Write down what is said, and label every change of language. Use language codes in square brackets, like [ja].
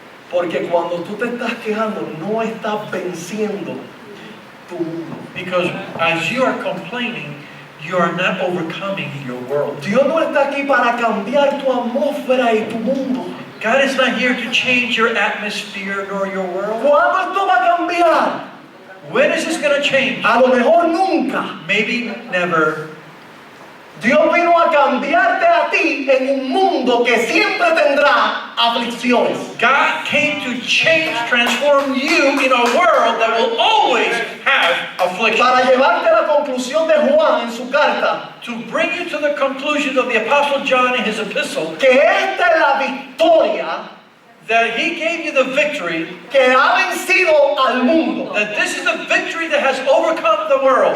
[es] Porque cuando tú te estás quejando, no estás venciendo tu mundo. [en] Because as you are complaining, you are not overcoming your world. [es] Dios no está aquí para cambiar tu atmósfera y tu mundo. [en] God is not here to change your atmosphere nor your world. [es] ¿Cuándo esto va a cambiar? [en] When is this going to change? [es] A lo mejor nunca. [en] Maybe never. [es] Dios vino a cambiarte a ti en un mundo que siempre tendrá aflicciones. [en] God came to change, transform you in a world that will always have affliction. [es] Para llevarte a la conclusión de Juan en su carta, [en] To bring you to the conclusion of the Apostle John in his epistle, [es] que esta es la victoria [en] that he gave you the victory, [es] que ha vencido al mundo. [en] that this is the victory that has overcome the world.